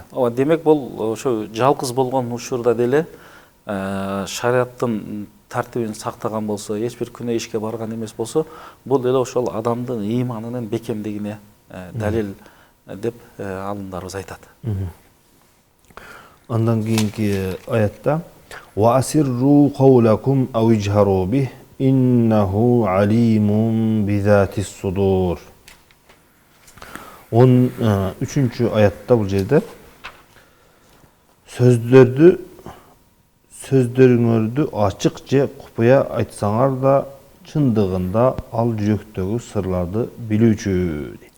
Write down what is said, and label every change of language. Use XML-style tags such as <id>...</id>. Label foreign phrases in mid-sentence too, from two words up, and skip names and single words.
<ky>Ооба, демек бул ошо жалгыз болгон учурда деле шариаттын тартибин сактаган болсо, эч бир күнөө ишке барган эмес болсо, бул деле ошол адамдын ыйманынын бекемдигине далил деп алымдарыбыз айтат. Андан кийинки аятта</ky> <ar>وأسروا قولكم أو اجهروا به إنه عليم بذات الصدور.</ar> <ky>13-чү аятта бул жерде сөздөрүңөрдү ачык же купуя айтсаңар да чындыгында ал жүрөктөгү сырларды билүүчү дейт.</ky>